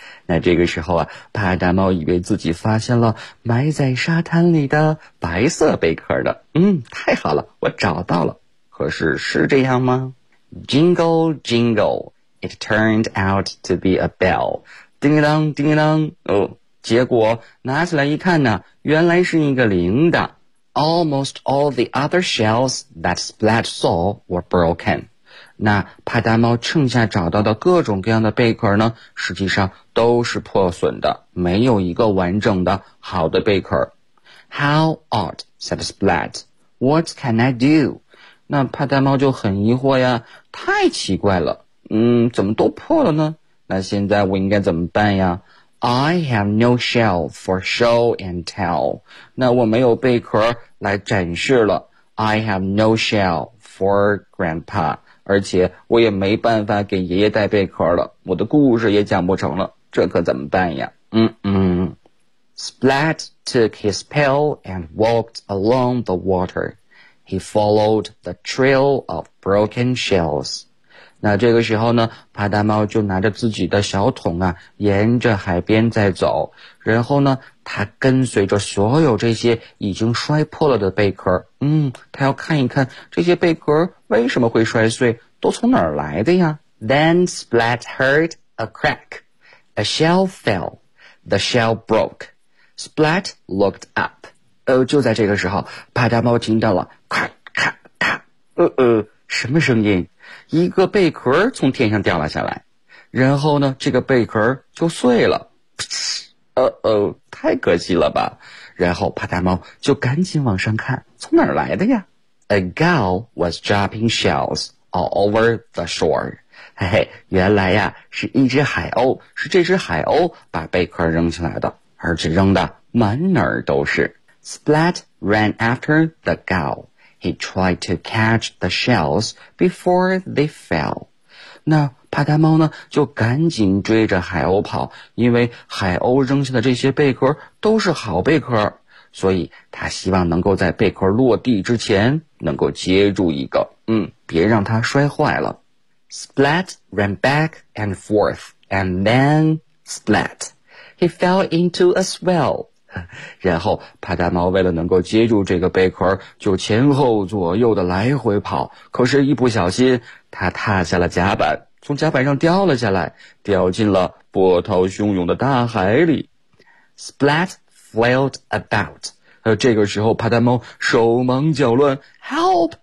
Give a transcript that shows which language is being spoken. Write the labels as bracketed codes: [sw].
[zh] 那这个时候啊，帕达猫以为自己发现了埋在沙滩里的白色贝壳的。太好了，我找到了。可是是这样吗？ [en] Jingle, jingle, it turned out to be a bell. [zh] 叮铃铛，叮铃铛，哦，结果拿起来一看呢，原来是一个铃铛。 [en] Almost all the other shells that Splat saw were broken. [zh] 那帕达猫剩下找到的各种各样的贝壳呢，实际上都是破损的，没有一个完整的好的贝壳。 [en] How odd, said Splat. What can I do? [zh] 那帕达猫就很疑惑呀，太奇怪了，怎么都破了呢？那现在我应该怎么办呀？ [en] I have no shell for show and tell. [zh] 那我没有贝壳来展示了。 [en] I have no shell for grandpa. [zh] 而且我也没办法给爷爷带贝壳了，我的故事也讲不成了，这可怎么办呀？ [en] Splat took his pail and walked along the water. He followed the trail of broken shells. [zh] 那这个时候呢，帕达猫就拿着自己的小桶啊，沿着海边在走。然后呢，他跟随着所有这些已经摔破了的贝壳。他要看一看这些贝壳为什么会摔碎，都从哪儿来的呀。 [en] Then Splat heard a crack. A shell fell. The shell broke. Splat looked up. [zh] 就在这个时候，帕达猫听到了咔咔咔，什么声音？一个贝壳从天上掉了下来，然后呢，这个贝壳就碎了，太可惜了吧。然后帕达猫就赶紧往上看，从哪儿来的呀？ [en] A gull was dropping shells all over the shore. [zh] 嘿嘿，原来呀是一只海鸥，是这只海鸥把贝壳扔进来的，而且扔的满哪儿都是。 [en] Splat ran after the gull. He tried to catch the shells before they fell. [zh] 那帕达猫呢就赶紧追着海鸥跑，因为海鸥扔下的这些贝壳都是好贝壳，所以他希望能够在贝壳落地之前能够接住一个，别让它摔坏了。 [en] Splat ran back and forth, and then splat. He fell into a swell. [zh] 然后帕达猫为了能够接住这个贝壳，就前后左右的来回跑，可是一不小心他踏下了甲板，从甲板上掉了下来，掉进了波涛汹涌的大海里。 [en] Splat flailed about. [zh] 这个时候帕达猫手忙脚乱， [en] Help!